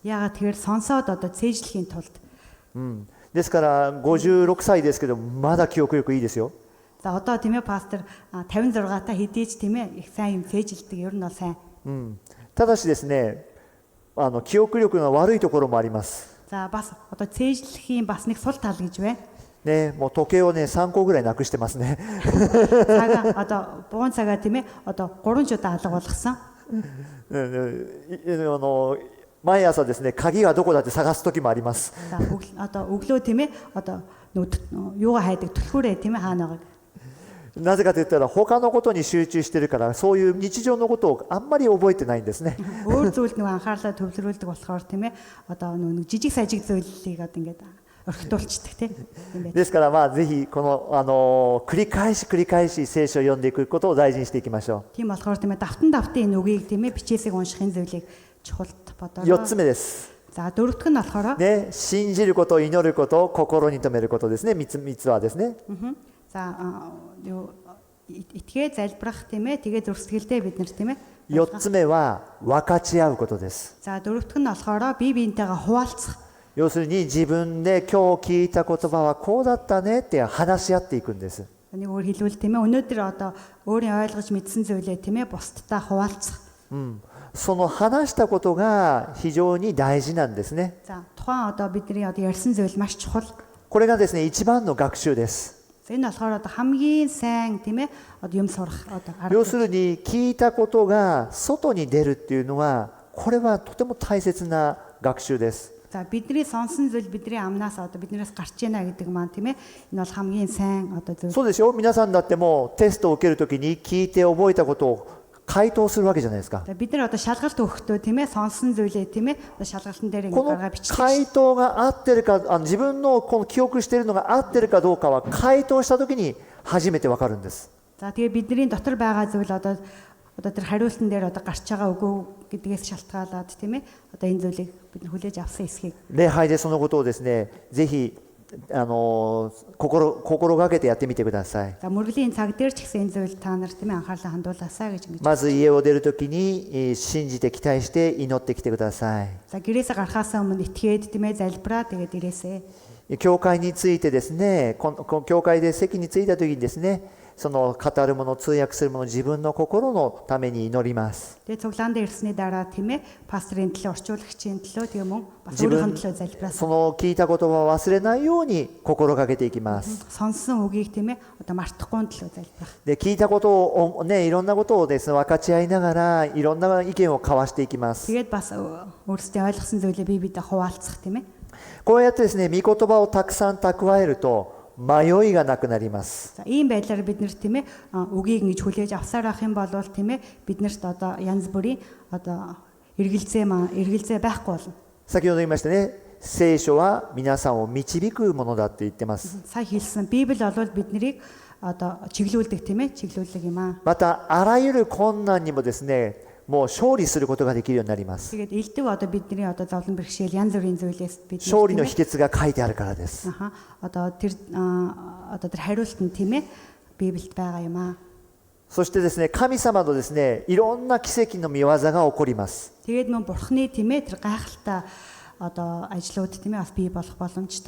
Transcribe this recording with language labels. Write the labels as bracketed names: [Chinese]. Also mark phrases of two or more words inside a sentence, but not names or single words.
[Mongolian] яагаад тэгэхээр сонсоод одоо цээжлэхийн тулд. [Japanese] ですから56歳ですけどまだ記憶力いいですよ。 [Mongolian] За одоо тийм ээ пастор 56 та хэдий ч тийм ээ их сайн юм цээжилдэг ер нь бол сайн. [Japanese] ただしですね記憶力の悪いところもあります。 [Mongolian] За бас одоо цээжлэхийн бас нэг сул тал гэж байна. [Japanese] ね、もう時計をね3個ぐらいなくしてますね。 [Mongolian] Цагаа одоо буун цагаа тийм ээ одоо 3 ч удаа алга болгосон. [Japanese] 毎朝ですね鍵がどこだって探す時もあります。 [Mongolian] За одоо өглөө тийм ээ одоо юугаа хайдаг түлхүүрээ тийм ээ хаана байгааг. [Japanese] なぜかといったら他のことに集中してるからそういう日常のことをあんまり覚えてないんですね。 [Mongolian] Өөр зүйлд нэг анхаарлаа төвлөрүүлдэг болохоор тийм ээ одоо нэг жижиг сажиг зүйлийг одоо ингээд орхитуулцдаг тийм юм байна. [Japanese] ですからまあぜひこの、繰り返し聖書を読んでいくことを大事にしていきましょ [Mongolian] Тийм болохоор тийм ээ давтан энэ үгийг тийм ээ бичээсийг уншихын зүйлийг чухалд [Japanese] う。 [Mongolian] бодороо. [Japanese] 4つ目です。 [Mongolian] За дөрөвдөг нь болохоор [Japanese] ね、信じること、祈ること、心に留めることですね。3つはですね。 [Mongolian] за юу итгээ залбирах тийм ээ тэгээ зүрхсэтгэлдээ бид нар тийм ээ. [Japanese] 4 つ目は分かち合うことです。 [Mongolian] За дөрөвдөг нь болохоор бие биентэйгээ хуваалцах. [Japanese] 要するに自分で今日聞いた言葉はこうだったねって話し合っていくんです。 [Mongolian] Нэг өөр хэлбэл тийм ээ өнөөдөр одоо өөрийн ойлгож мэдсэн зүйлээ тийм ээ бусдтай хуваалцах. [Japanese] その話したことが非常に大事なんですね。 [Mongolian] За тухайн одоо бидний одоо ярьсан зүйл маш чухал. [Japanese] これがですね、一番の学習です。 [Mongolian] Энэ болохоор одоо хамгийн сайн тийм ээ одоо юм сурах одоо [Japanese] 要するに聞いたことが外に出るっていうのは、これはとても大切な学習です。 [Mongolian] За бидний сонсон зүйл бидний амнаас одоо биднээс гарч ийна гэдэг маань тийм ээ энэ бол хамгийн сайн одоо зүйл. [Japanese] そうでしょ。皆さんだってもうテストを受けるときに聞いて覚えたことを回答するわけじゃないですか。 [Mongolian] За бид нар одоо шалгалт өгөхдөө тийм ээ сонсон зүйлээ тийм ээ одоо шалгалтын дээр [Japanese] こ [Mongolian] ингэ [Japanese] の [Mongolian] гаргаа бичдэг. [Japanese] 回答が合ってるか、自分のこの記憶しているのが合ってるかどうかは回答したときに初めてわかるんです。 [Mongolian] За тэгээ бидний дотор байгаа зүйл одоо тэр хариултан дээр одоо гарч байгаа үгүй гэдгээс шалтгаалаад тийм ээ одоо энэ зүйлийг бид нар хүлээж авсан эсхийг. [Japanese] 礼拝でそのことをですね、ぜひ心がけてやってみてください。 [Mongolian] За мөргөлийн цаг дээр ч гэсэн энэ зүйл та нар тийм ээ анхаарлаа хандуулаасаа гэж ингэж. [Japanese] まず家を出るときに信じて期待して祈ってきてください。 [Mongolian] За гэрээсээ гарахаас өмнө итгээд тийм ээ залбираа тэгээд ирээсээ. [Japanese] 教会についてですね、教会で席に着いたときにですね、その語るもの、通訳するもの、自分の心のために祈ります。 [Mongolian] Тэгээд цуглаанд ирсний дараа тийм ээ пасторын төлөө орчуулагчийн төлөө тийм үү бас өөрийнхөө төлөө залбираасан. [Japanese] その聞いた言葉を忘れないように心がけていきます。 [Mongolian] Сонсон үгийг тийм ээ одоо мартахгүй төлөө залбирах. [Japanese] で、聞いたことをね、いろんなことをですね、分かち合いながらいろんな意見を交わしていきます。 [Mongolian] Тэгээд бас өөрсдөө ойлгосон зүйлээ бие биедээ хуваалцах тийм ээ. [Japanese] こうやってですね、御言葉をたくさん蓄えると迷いがなくなります。 [Mongolian] За ийм байдлаар бид нэр тийм ээ үгийг ингэж хүлээж авсаар авах юм бол тийм ээ биднэрт одоо янз бүрийн одоо эргэлзээ байхгүй болно. [Japanese] 先ほど言いましたね、聖書は皆さんを導くものだって言ってます。 [Mongolian] Сая хэлсэн Библи бол биднийг одоо чиглүүлдэг тийм ээ чиглүүлдэг юм аа. [Japanese] またあらゆる困難にもですね、もう勝利することができるようになります。 [Mongolian] Тэгээд элдв одоо бидний одоо зовлон бэрхшээл янз бүрийн зүйлээс бид [Japanese] 勝利の秘訣が書いてあるからです。 [Mongolian] аха одоо тэр хариулт нь тийм ээ Библиэд байгаа юм аа. [Japanese] そしてですね、神様のですね、いろんな奇跡の見業が起こります。 [Mongolian] Тэгээд мөн бурхны тийм ээ тэр гайхалтай одоо ажлууд тийм ээ бас бий болох боломжтой.